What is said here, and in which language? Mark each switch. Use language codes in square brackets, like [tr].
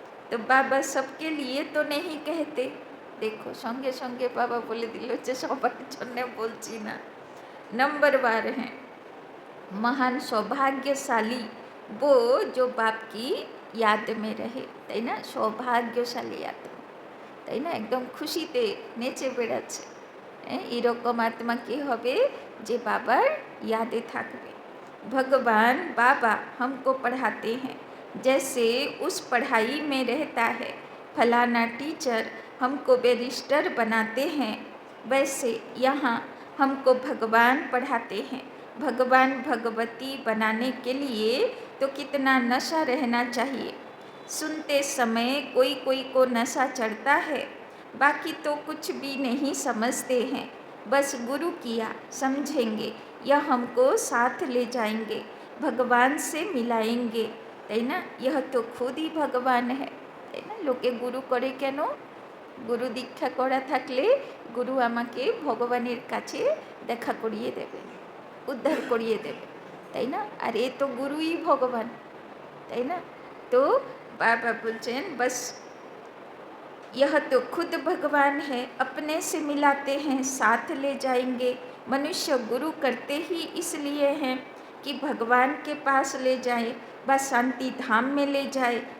[bn] তো বাবা [hi] সবকে লিয়ে তো নেই कहते। [bn] দেখো সঙ্গে সঙ্গে বাবা বলে দিল যে সবার জন্য বলছি না। [hi] नंबरवार हैं महान सौभाग्यशाली वो जो बाप की याद में रहे। [bn] তাই না? সৌভাগ্যশালী আত্মা, তাই না? একদম খুশিতে নেচে বেড়াচ্ছে। এরকম আত্মা কী হবে? যে বাবার यादे থাকবে। [hi] भगवान बाबा हमको पढ़ाते हैं जैसे उस पढ़ाई में रहता है फलाना टीचर हमको बैरिस्टर बनाते हैं, वैसे यहाँ हमको भगवान पढ़ाते हैं। भगवान भगवती बनाने के लिए तो कितना नशा रहना चाहिए। सुनते समय कोई कोई को नशा चढ़ता है, बाकी तो कुछ भी नहीं समझते हैं। बस गुरु किया समझेंगे या हमको साथ ले जाएंगे, भगवान से मिलाएंगे। [bn] তাই না? [hi] यह तो खुद ही भगवान है। [bn] তাই না? লোকে গুরু করে কেন? গুরু দীক্ষা করা থাকলে গুরু আমাকে ভগবানের কাছে দেখা করিয়ে দেবে, উদ্ধার করিয়ে দেবে, তাই না? আর এ তো গুরুই ভগবান, তাই না? [hi] তো बाबा बोलचैन बस यह तो खुद भगवान है, अपने से मिलाते हैं, साथ ले जाएंगे। मनुष्य गुरु करते ही इसलिए हैं कि भगवान के पास ले जाए, बस शांति धाम में ले जाए।